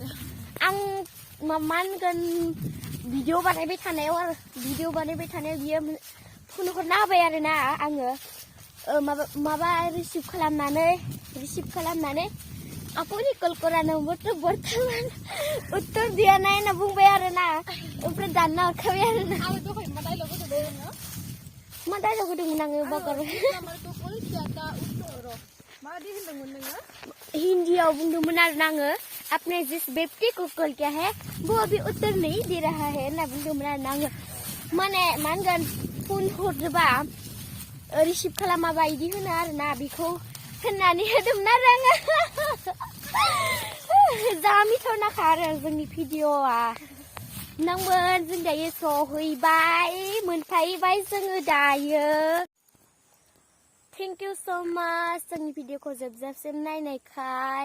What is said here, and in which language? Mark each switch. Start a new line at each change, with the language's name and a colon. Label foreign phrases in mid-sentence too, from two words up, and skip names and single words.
Bodo: आं मा होनगोन भिडिअ बानायबाय थानायाव आरो भिडिअ बानायबाय थानायाव बियो फन हरना होबाय आरोना आङो माबा रिसिभ खालामनानै आपनि कल करानो बर्तमान उत्तर दिया ना होनना बुंबाय आरोना ओमफ्राय दानना हरखाबाय आरोना आरो दहाय मा डायलग होदों नोङो मा डायलग होदोंमोन आङो बावगारबाय माबादि होनदोंमोन नोङो हिन्दीयाव बुंदोंमोन आरोना आङो
Hindi: आपने जिस व्यक्ति को कॉल किया है वो अभी उत्तर नहीं दे रहा है
Bodo: होनना बुंदोंमोन आरोना आङो माने मा होनगोन फन हरजोबा रिसिभ खालामाबा इदि होनो आरोना बेखौ होननानै होदोंमोन आरो आङो जा मिथावनाखा आरो जोंनि भिडिअआ नांमोन जों दायो सहैबाय मोनफैबाय जोङो दायो
English: thank you so much
Bodo: जोंनि भिडिअखौ जोबजासिम नायनायखाय